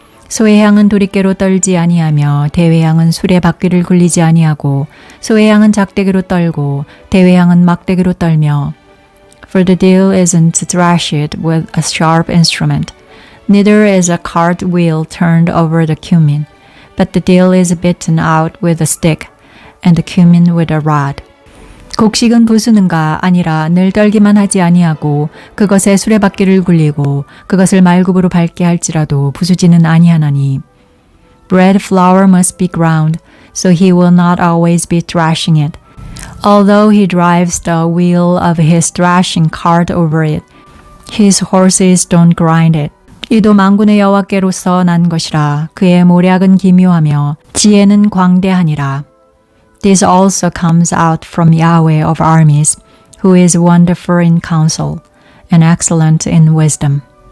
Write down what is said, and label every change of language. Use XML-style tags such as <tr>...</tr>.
<ko>소회향은 도리깨로 떨지 아니하며 대회향은 수레 바퀴를 굴리지 아니하고 소회향은 작대기로 떨고 대회향은 막대기로 떨며</ko> <en>For the dill isn't thrashed with a sharp instrument, neither is a cart wheel turned over the cumin, but the dill is beaten out with a stick, and the cumin with a rod.</en> <ko>곡식은 부수는가 아니라 늘 떨기만 하지 아니하고 그것에 수레바퀴를 굴리고 그것을 말굽으로 밟게 할지라도 부수지는 아니하나니.</ko> <en>Bread flour must be ground, so he will not always be thrashing it. Although he drives the wheel of his thrashing cart over it, his horses don't grind it.</en> <ko>이도 만군의 여호와께로서 난 것이라. 그의 모략은 기묘하며 지혜는 광대하니라.</ko> <en>This also comes out from Yahweh of armies, who is wonderful in counsel and excellent in wisdom.</en>